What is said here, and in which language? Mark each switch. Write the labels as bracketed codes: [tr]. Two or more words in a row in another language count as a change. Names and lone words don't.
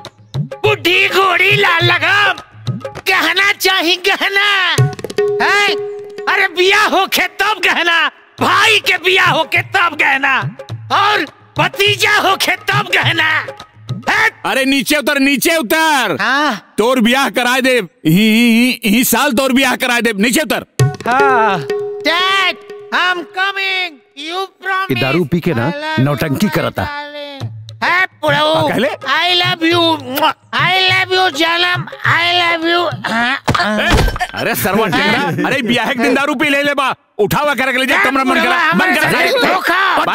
[bho] बुढ़ी घोड़ी लाल लगाम, गहना चाहिए गहना है? अरे बिया होके तब गहना, भाई के बिया होके तब गहना, और भतीजा होके तब गहना। अरे नीचे उतर नीचे उतर। तोर ब्याह कराए दे ही साल तोर ब्याह कराए दे। नीचे उतर। [en] Dad I am coming, you promise. [bho] दारू पी के ना नौटंकी करता। [en] I love you जानम, I love you। [bho] अरे सरवा टेंगरा, अरे ब्याह के दिन दारू पी ले बा। उठावा कर ले जा कमरा बंद करा, बंद करा।